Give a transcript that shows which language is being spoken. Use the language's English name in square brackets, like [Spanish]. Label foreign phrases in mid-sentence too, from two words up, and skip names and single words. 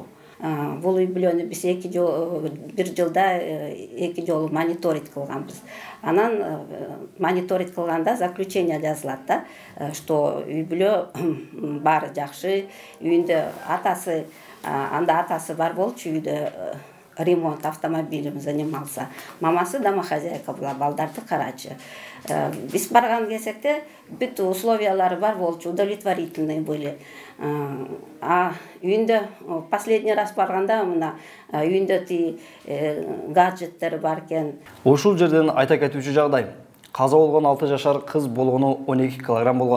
[Kyrgyz] Бул үй бүлөнү биз бир жылда 2 жолу мониторинг кылганбыз. Анан мониторинг кылганда заключение жазылат да, что үй бүлө баары жакшы, үйүндө атасы, анда атасы бар болчу үйдө, [Russian] ремонт автомобилем занимался. Мамасы домохозяйка была, [Kyrgyz] балдарды карачы. Биз барган кезекте бүт условиялары бар болчу, [Russian] удовлетворительные были. [Kyrgyz] А үйүндө [Russian] последний раз [Kyrgyz] барганда мына үйүндө гаджеттер бар экен. Ушул жерден айта кетүүчү жагдай. Каза болгон 6 жашар кыз болгону 12 килограмм болгон.